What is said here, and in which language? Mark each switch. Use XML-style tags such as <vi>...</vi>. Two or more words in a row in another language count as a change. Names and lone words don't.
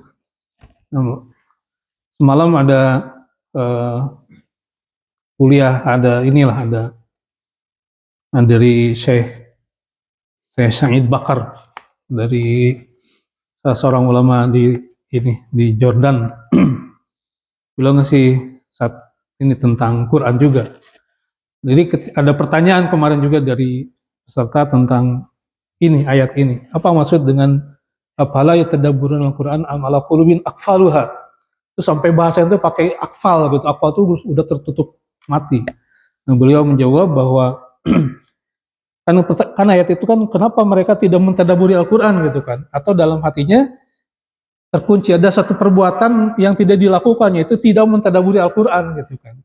<id>Nah, semalam ada kuliah, ada dari Syekh Sa'id Bakar, dari seorang ulama di Jordan. Beliau ngasih ini tentang Quran juga. Jadi ada pertanyaan kemarin juga dari peserta tentang ini, ayat ini. Apa maksud dengan</id> <ar>أفلا يتدبرون القرآن أم على قلوب أقفالها?</ar> <id>Itu sampai bahasa itu pakai akfal gitu. Akfal itu udah tertutup mati. Nah, beliau menjawab bahwa kan ayat itu kan, kenapa mereka tidak mentadaburi Al-Quran gitu kan, atau dalam hatinya terkunci, ada satu perbuatan yang tidak dilakukan, yaitu tidak mentadaburi Al-Quran gitu kan.</id>